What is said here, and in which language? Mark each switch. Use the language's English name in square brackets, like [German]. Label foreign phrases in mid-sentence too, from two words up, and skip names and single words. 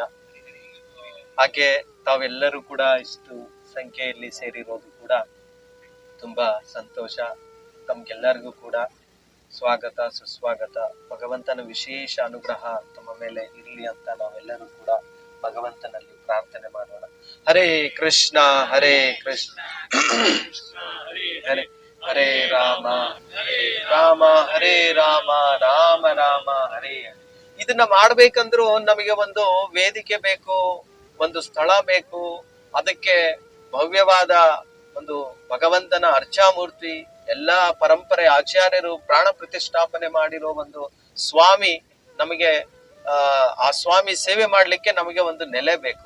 [Kannada] ಹಾಗೆ ತಾವೆಲ್ಲರೂ ಕೂಡ ಇಷ್ಟು ಸಂಖ್ಯೆಯಲ್ಲಿ ಸೇರಿರೋದು ಕೂಡ ತುಂಬಾ ಸಂತೋಷ. ತಮ್ಗೆಲ್ಲರಿಗೂ ಕೂಡ ಸ್ವಾಗತ ಸುಸ್ವಾಗತ. ಭಗವಂತನ ವಿಶೇಷ ಅನುಗ್ರಹ ತಮ್ಮ ಮೇಲೆ ಇರಲಿ ಅಂತ ನಾವೆಲ್ಲರೂ ಕೂಡ ಭಗವಂತನಲ್ಲಿ ಪ್ರಾರ್ಥನೆ ಮಾಡೋಣ. ಹರೇ ಕೃಷ್ಣ ಹರೇ ಕೃಷ್ಣ ಹರೇ ಹರೇ ರಾಮ ರಾಮ ಹರೇ ರಾಮ ರಾಮ ರಾಮ ಹರೇ ಹರೇ. ಇದನ್ನ ಮಾಡ್ಬೇಕಂದ್ರೂ ನಮಗೆ ಒಂದು ವೇದಿಕೆ ಬೇಕು, ಒಂದು ಸ್ಥಳ ಬೇಕು. ಅದಕ್ಕೆ ಭವ್ಯವಾದ ಒಂದು ಭಗವಂತನ ಅರ್ಚಾಮೂರ್ತಿ, ಎಲ್ಲಾ ಪರಂಪರೆ ಆಚಾರ್ಯರು ಪ್ರಾಣ ಪ್ರತಿಷ್ಠಾಪನೆ ಮಾಡಿರೋ ಒಂದು ಸ್ವಾಮಿ ನಮಗೆ ಆ ಸ್ವಾಮಿ ಸೇವೆ ಮಾಡ್ಲಿಕ್ಕೆ ನಮಗೆ ಒಂದು ನೆಲೆ ಬೇಕು.